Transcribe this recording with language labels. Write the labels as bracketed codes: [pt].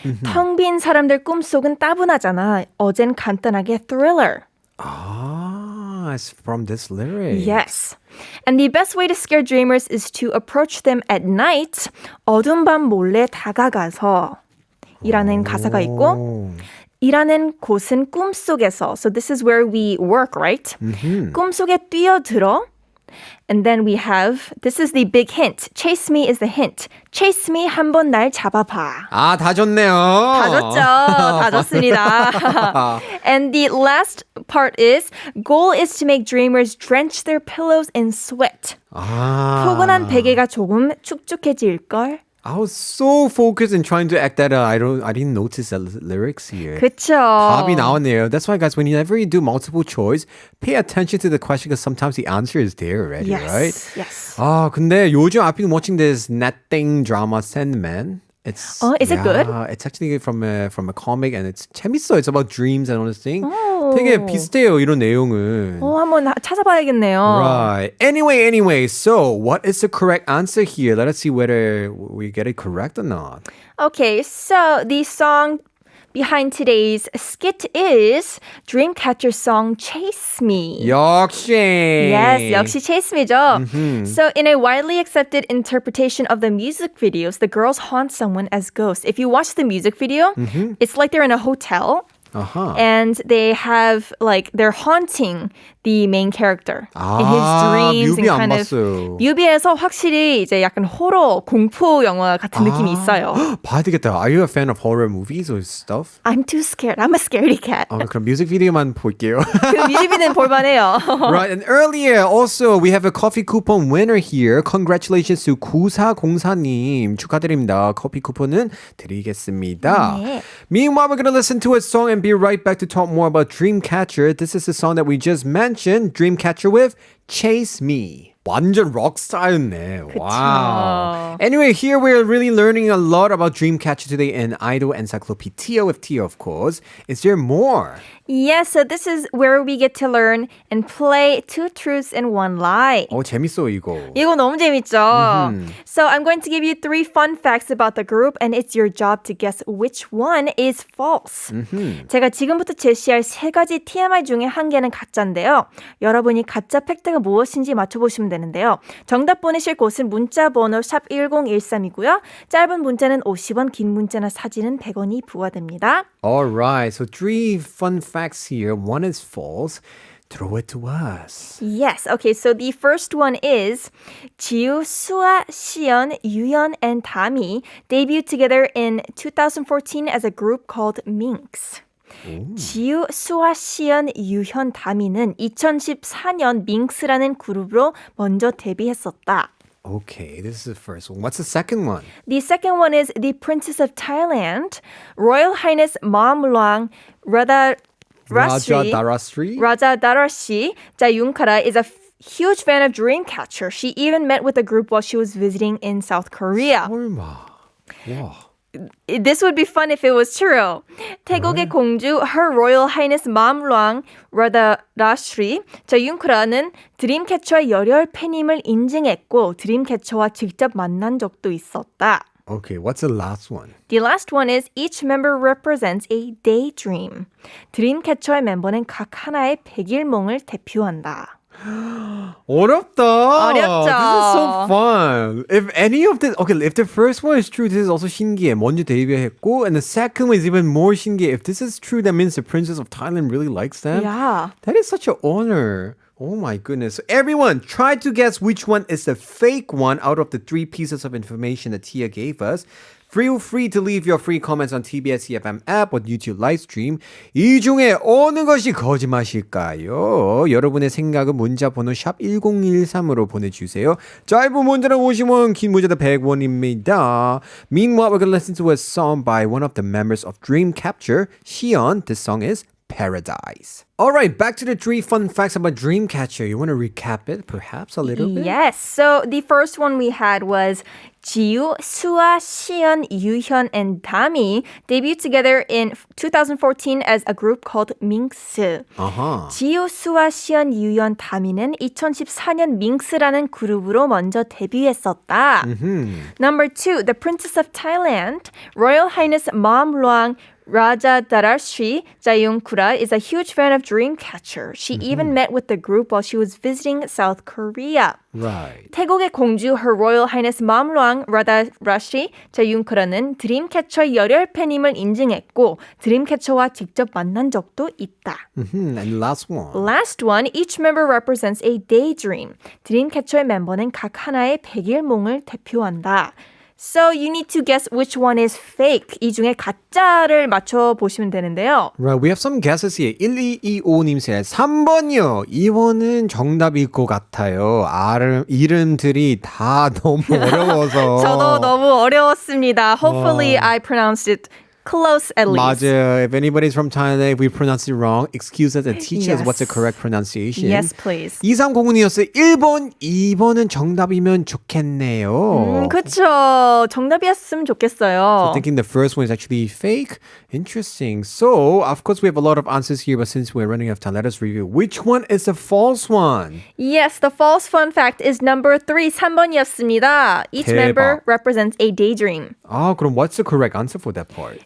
[ko] 텅 빈 사람들 꿈속은 따분하잖아. 어젠 간단하게 thriller. [en] It's from this lyric. Yes. And the best way to scare dreamers is to approach them at night. [ko] 어두운 밤 몰래 다가가서. 이라는 가사가 있고 이라는 곳은 꿈속에서. [en] So this is where we work, right? [ko] 꿈속에 뛰어들어. [en] And then we have, this is the big hint. Chase me is the hint. [ko] Chase me 한번 날 잡아봐. 다 줬네요. 다 줬죠. 다 줬습니다. [en] And the last part is, goal is to make dreamers drench their pillows in sweat. [ko] 포근한 베개가 조금 축축해질걸. [en] I was so focused in trying to act that I didn't notice the lyrics here. [ko] 그쵸. 답이 나왔네요. [en] That's why, guys, whenever you do multiple choice, pay attention to the question because sometimes the answer is there already, right? Yes. [ko] 근데 요즘 [en] I've been watching this Netting drama Sandman. It's is it good? It's actually from a comic and it's [ko] 재밌어. [en] It's about dreams and all this thing. [ko] 되게 비슷해요, 이런 내용은. 한번 찾아봐야겠네요. [en] Right. Anyway, so what is the correct answer here? Let us see whether we get it correct or not. Okay, so the song behind today's skit is Dreamcatcher's song Chase Me. [ko] 역시. [en] Yes, [ko] 역시 Chase Me죠. [en] So in a widely accepted interpretation of the music videos, the girls haunt someone as ghosts. If you watch the music video, it's like they're in a hotel. And they have they're haunting the main character in his dreams [ko] 뮤비 [en] and kind [ko] 안 [en] of [ko] 봤어요. 뮤비에서 확실히 이제 약간 호러 공포 영화 같은 느낌이 있어요. 봐야 되겠다. [en] Are you a fan of horror movies or stuff? I'm too scared. I'm a scaredy cat. [ko] 그럼 뮤직 비디오만 볼게요. 그 뮤직비디오는 볼만해요. [en] Right, and earlier also we have a coffee coupon winner here. Congratulations to 9404님. [ko] 축하드립니다. 커피 쿠폰은 드리겠습니다. 네. [en] Meanwhile, we're going to listen to a song and be right back to talk more about Dreamcatcher. This is the song that we just mentioned, Dreamcatcher with Chase Me. [ko] 완전 록 스타일이네. Wow. [en] Anyway, here we're really learning a lot about Dreamcatcher today in Idol Encyclopedia with Tia, of course. Is there more? Yes, so this is where we get to learn and play two truths and one lie. [ko] 재밌어 이거. 이거 너무 재밌죠? [en] So I'm going to give you 3 fun facts about the group and it's your job to guess which one is false. [ko] 제가 지금부터 제시할 3가지 TMI 중에 1개는 가짜인데요. 여러분이 가짜 팩트가 무엇인지 맞춰보시면 되는데요. 정답 보내실 곳은 문자 번호 샵 1013이고요. 짧은 문자는 50원, 긴 문자나 사진은 100원이 부과됩니다. [en] Alright, so 3 fun facts here. One is false. Throw it to us. Yes. Okay, so the first one is 지우, 수아, 시연, 유연, and 다미 debuted together in 2014 as a group called Minx. [ko] 지우, 수아, 시연, 유현, 다미는 2014년 밍스라는 그룹으로 먼저 데뷔했었다. [en] Okay, this is the first one. What's the second one? The second one is the Princess of Thailand, Royal Highness Mamluang Raja Radarasri. Darasri? Raja Darasri Jayunkara is a huge fan of Dreamcatcher. She even met with the group while she was visiting in South Korea. [ko] 설마. 와. [en] This would be fun if it was true. [ko] 태국의 공주 Her Royal Highness Mamluang Radarasri Jayunkara는 드림캐쳐의 열혈 팬임을 인증했고 드림캐쳐와 직접 만난 적도 있었다. [en] Okay, what's the last one? The last one is each member represents a daydream. [ko] 드림캐쳐의 멤버는 각 하나의 백일몽을 대표한다. 어렵다. 어렵죠. [en] This is so fun. If any of this, okay, if the first one is true, this is also [ko] 신기해. 먼저 데뷔했고, [en] and the second one is even more [ko] 신기해. [en] If this is true, that means the Princess of Thailand really likes them. Yeah. That is such an honor. Oh my goodness. So everyone, try to guess which one is the fake one out of the 3 pieces of information that Tia gave us. Feel free to leave your free comments on tbseFM app or YouTube live stream. [ko] 이 중에 어느 것이 거짓말일까요? 여러분의 생각은 문자 번호 샵 1013으로 보내주세요. 짧은 문자는 50원, 긴 문자는 100원입니다. [en] Meanwhile, we're going to listen to a song by one of the members of Dreamcatcher, Xion. The song is Paradise. All right, back to the 3 fun facts about Dreamcatcher. You want to recap it perhaps a little bit? Yes. So the first one we had was Jiu, Sua, Xion, Yuhyun, and Dami debuted together in 2014 as a group called Minx. [ko] 지우, 수아, 시연, 유연, 다미는 2014년 밍스라는 그룹으로 먼저 데뷔했었다. [en] Number 2, the Princess of Thailand, Royal Highness Mam Luang Raja Darasri Jayunkura is a huge fan of Dreamcatcher. She even met with the group while she was visiting South Korea. Right. [ko] 태국의 공주 Her Royal Highness Mamluang Radarasri Jayunkura는 드림캐쳐의 열혈 팬임을 인증했고 드림캐쳐와 직접 만난 적도 있다. [en] And last one. Last one, each member represents a daydream. 드림캐쳐의 멤버는 각 하나의 백일몽을 대표한다. So you need to guess which one is fake. [ko] 이 중에 가짜를 맞춰보시면 되는데요. [en] Right, we have some guesses here. [ko] 1225님 세 3번이요. 2번은 정답일 것 같아요. 이름들이 다 너무 어려워서. 저도 너무 어려웠습니다. [en] Hopefully I pronounced it close at least. [ko] 맞아요. [en] If anybody's from Thailand, if we pronounce it wrong, excuse us and teach us what's the correct pronunciation. Yes, please. [ko] 2309님이었어요. 1번, 2번은 정답이면 좋겠네요. 그렇죠. 정답이었으면 좋겠어요. [en] So thinking the first one is actually fake. Interesting. So, of course, we have a lot of answers here, but since we're running out of time, let us review. Which one is the false one? Yes, the false fun fact is number 3, [ko] 3번이었습니다. [en] Each [ko] 대박. [en] member represents a daydream. [ko] 아, 그럼 [en] what's the correct answer for that part?